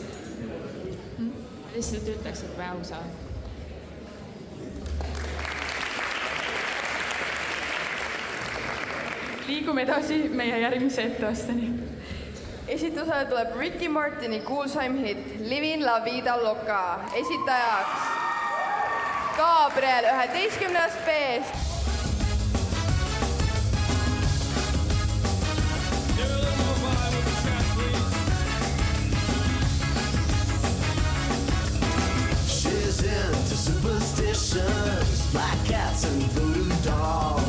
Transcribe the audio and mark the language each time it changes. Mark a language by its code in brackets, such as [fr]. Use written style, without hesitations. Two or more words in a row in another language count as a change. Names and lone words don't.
[et] Lihtsalt ütleks, et väusa. Liigume edasi meie järgmise etteasteni. Esitusele tuleb Ricky Martini kuulsaim hitt Livin la vida loca. Esitajaks Gabriel 11. B-st. [en] She's into superstitions, black cats and voodoo dolls.